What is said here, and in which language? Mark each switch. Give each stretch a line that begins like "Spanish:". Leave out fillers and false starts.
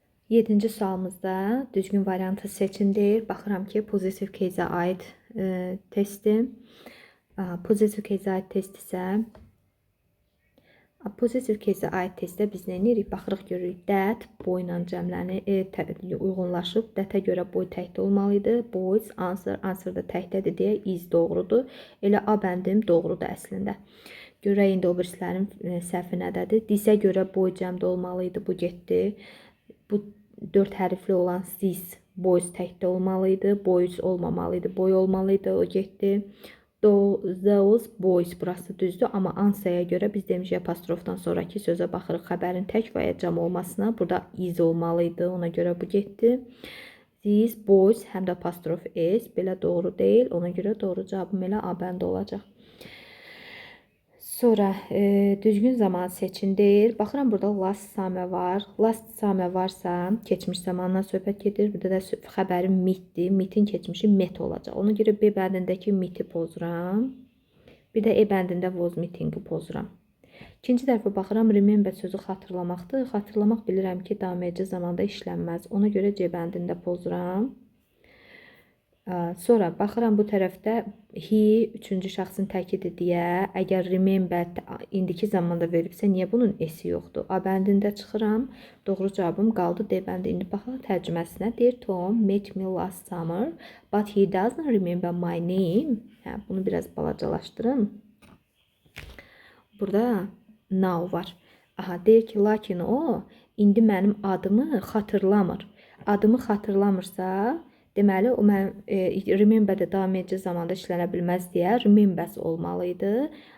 Azerbaijani: 7-ci sualımızda düzgün variantı seçin deyir. Baxıram ki, positive case-ə aid testi. Positive case-ə aid test isə positive case-ə aid testdə biz nə edirik? Baxırıq, görürük.
English: That boy
Azerbaijani: ilə cəmləni uyğunlaşıb. That-ə görə boy təkdə olmalıydı. Boys, answer da təkdədir deyə is doğrudur. Elə A bəndim doğrudur əslində. Görək indi o birislərin səhvi nədədir? Disə görə boy cəmdə olmalıydı. Bu getdi. Bu 4 hərfli olan sis, boys təkdə olmalıydı. Boys olmamalıydı. Boy olmalıydı. O getdi.
English: Those boys,
Azerbaijani: burası düzdür, amma ansaya görə biz demişik apostrofdan sonraki sözə baxırıq xəbərin tək və ya cəm olmasına. Burada is olmalıydı, ona görə bu getdi.
English: These boys,
Azerbaijani: həm də apostrof s, belə doğru deyil, ona görə doğru cavabım elə A bəndə olacaq. Sonra düzgün zaman seçin deyir. Baxıram burada
English: last summer
Azerbaijani: var. Last summer varsa keçmiş zamandan söhbət gedir. Burada da xəbərin mitdir. Mitin keçmişi met olacaq. Ona görə B bəndindəki miti pozuram. Bir də E bəndində
English: was meetingi
Azerbaijani: pozuram. İkinci tərəfə baxıram. Remember sözü xatırlamaqdır. Xatırlamaq bilirəm ki, davam edici zamanda işlənməz. Ona görə C bəndində pozuram. Sonra baxıram bu tərəfdə he üçüncü şəxsin təkidi deyə, əgər remember indiki zamanda verilibsə, niyə bunun S-i yoxdur? A bəndində çıxıram, doğru cavabım qaldı D bəndi. İndi baxaq tərcüməsinə. Deyir
English: Tom met me last summer, but he doesn't remember my name.
Azerbaijani: Bunu biraz balacalaşdırın. Burada now var. Deyir ki, lakin o indi mənim adımı xatırlamır. Adımı xatırlamırsa, deməli, o mən remember-də davam edici zamanda işlənə bilməz deyə remembers olmalıydı.